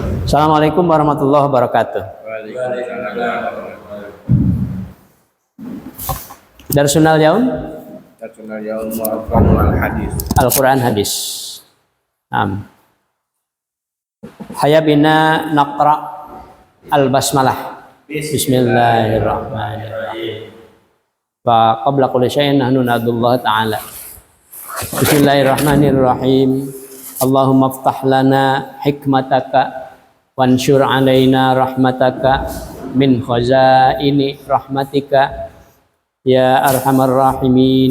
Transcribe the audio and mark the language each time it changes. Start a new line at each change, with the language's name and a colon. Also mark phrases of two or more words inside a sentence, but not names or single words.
Arabic: السلام عليكم ورحمة الله وبركاته. درسنا اليوم القرآن الحديث. هيا بنا نقرأ البسملة. بسم الله الرحمن الرحيم. فقبل كل شيء نحن ندعو الله تعالى. Bismillahirrahmanirrahim. اللهم افتح لنا حكمتك وانشر علينا رحمتك من خزائن رحمتك يا أرحم الراحمين.